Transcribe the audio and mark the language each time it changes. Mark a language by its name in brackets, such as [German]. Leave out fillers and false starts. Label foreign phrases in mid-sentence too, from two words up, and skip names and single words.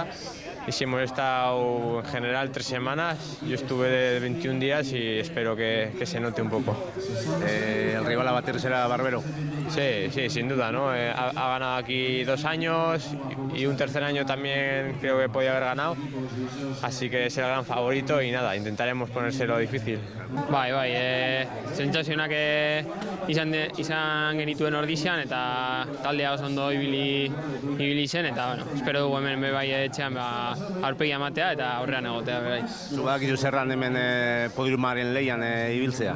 [Spanish] Y si hemos estado en general 3 semanas, yo estuve de 21 días y espero que se note un poco. ¿El rival a batir será Barbero? Sí, sin duda, ¿no? Ha ganado aquí 2 años y un tercer año también creo que podía haber ganado, así que es el gran favorito y nada, intentaremos ponérselo difícil. [Basque] Bai, sentsazionak izan genituen ordizian eta taldea oso ondo ibili zen eta espero dugu hemen bai etxean aurpegia ematea eta aurrean egotea bai. Zu badakizu zerran hemen podiumaren lehian ibiltzea?